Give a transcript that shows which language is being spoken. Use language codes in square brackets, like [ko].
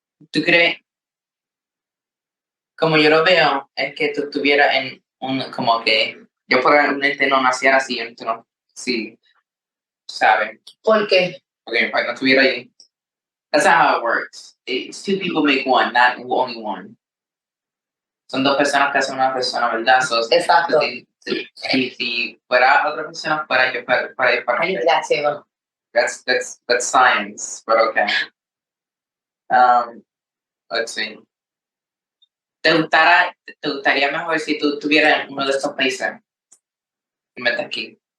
[es] ¿Tú crees? Como yo lo veo, es que tú estuvieras en como que yo probablemente no naciera así, tú no, sí, ¿sabes? ¿Por qué? [en] Okay, if I [es] no estuviera ahí. [en] That's not how it works. It's two people make one, not only one. [es] Son dos personas que hacen una persona, ¿verdad? Exacto. Si fuera otra persona, fuera yo para Ay, gracias. [en] That's science, but okay. Let's see. [es] ¿Te gustaría mejor si tú estuvieras en uno de estos países? En vez de aquí.